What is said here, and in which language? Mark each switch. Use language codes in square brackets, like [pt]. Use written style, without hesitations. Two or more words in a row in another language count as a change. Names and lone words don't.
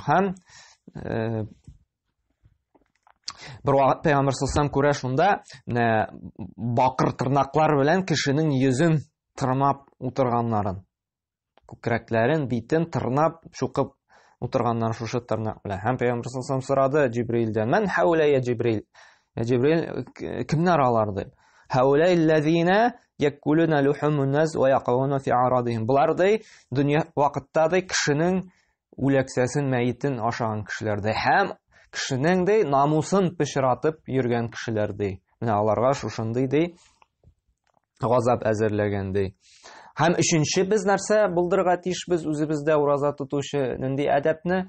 [tt] Һәм бер вакыт Пәйгамбер саллаллаһу күрә шунда, менә бакыр тырнаклар белән кешенең йөзен тырнап утырганнарын, күкрәкләрен, битен тырнап, шуқып утырганнар шушы тырнак белән. Һәм Пәйгамбер саллаллаһу сорады Җибрилдән: [ar] "من هؤلاء يا جبريل?" [tt] Я Җибрил, кемнәр алар ди? [ar] "هؤلاء الذين يأكلون لحوم الناس ويقعون في أعراضهم." [tt] Булар ди, дөнья вакытта ди кешенең үләксәсен, мәетен ашаган кешеләр ди. Һәм кешенең ди намусын пычратып йөргән кешеләр ди. Менә аларга шушындый ди газап әзерләгән ди. Һәм өченче без нәрсә булдырырга тиешбез үзебездә ураза тотучы нинди әдәпне?